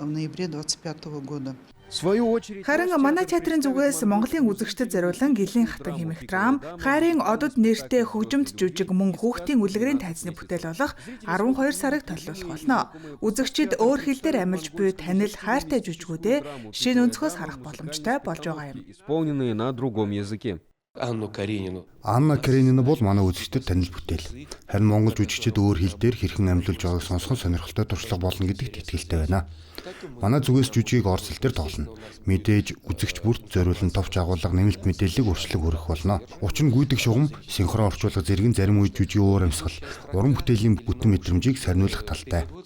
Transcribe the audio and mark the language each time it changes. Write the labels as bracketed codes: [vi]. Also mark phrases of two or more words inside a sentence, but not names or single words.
[mn] Харин манай театрын зүгээс Монголын үзэгчдэд зориулан Гэлийн хатан хэмээх драм, хайрын одод нэртэй хөгжимд жүжиг мөн хүүхдийн үлгэрийн тайзны бүтээл болох 12 сарыг толиулах болно. Үзэгчид өөр хэл дээр амилж буй танил хайртай жүжигүүдээ шинэ өнцгөөс харах боломжтой болж байгаа юм. [ru] Исполненные на другом языке. [mn] Анна Каренина бол манай үзэгчдэд танил бүтээл. Харин монгол жүжигчид өөр хэл дээр хэрхэн амилуулж байгааг сонсох сонирхолтой туршлага болно гэдэгт итгэлтэй байна. Манай зүгээс жүжигийг орос хэл дээр тоглоно. Мэдээж үзэгч бүрт зориулан товч агуулга нэмэлт мэдээллийг өршлөг хүргэх болно. Учир нь гүйдэг шугам, синхрон орчуулга зэрэг зарим үе жүжигийн уур амьсгал, уран бүтээлийн бүтэн мэдрэмжийг сарниулах талтай.